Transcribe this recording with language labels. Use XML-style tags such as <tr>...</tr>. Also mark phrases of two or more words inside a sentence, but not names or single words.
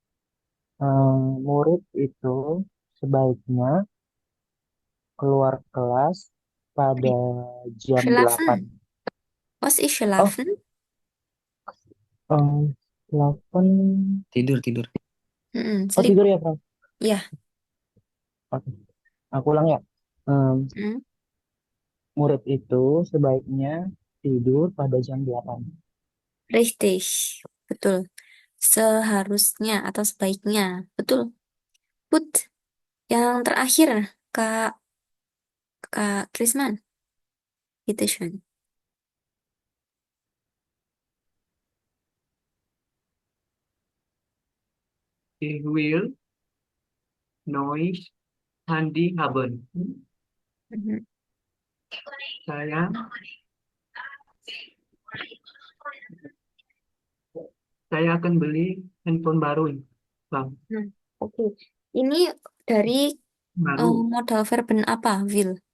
<id>Murid itu sebaiknya keluar kelas pada jam 8.</id> <de>Schlafen. Was ist Oh, schlafen? 8.</de> <id>Tidur, tidur. Oh,</id> <en>Sleep.</en> <id>tidur ya, Prof? Ya. Oke. Aku ulang ya. Em, Hmm, Murid itu sebaiknya tidur pada jam 8.</id> <de>Richtig. Betul.</de> <id>Seharusnya atau sebaiknya. Betul. Put. Yang terakhir, Kak Kak Krisman. Itu schön.</id> <de>Ich will neues Handy haben. Mhm.</de> <id>Saya saya akan beli handphone baru, Bang. Nah, oke. Ini dari Baru.</id> <de>modal verben</de> <id>apa, will?</id>